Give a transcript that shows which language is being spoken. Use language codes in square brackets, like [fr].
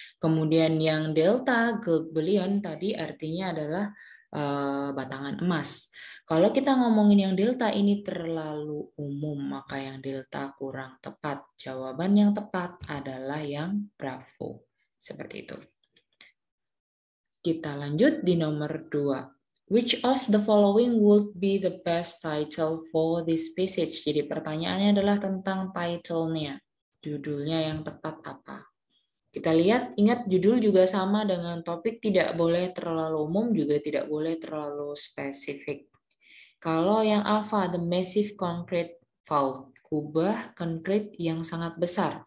[id] Kemudian yang Delta gold bullion tadi artinya adalah batangan emas. Kalau kita ngomongin yang Delta ini terlalu umum, maka yang Delta kurang tepat. Jawaban yang tepat adalah yang Bravo. Seperti itu. Kita lanjut di nomor 2. [en] Which of the following would be the best title for this passage? [id] Jadi pertanyaannya adalah tentang title-nya. Judulnya yang tepat apa? Kita lihat, ingat judul juga sama dengan topik, tidak boleh terlalu umum, juga tidak boleh terlalu spesifik. Kalau yang alpha, [en] the massive concrete vault, [id] kubah konkret yang sangat besar.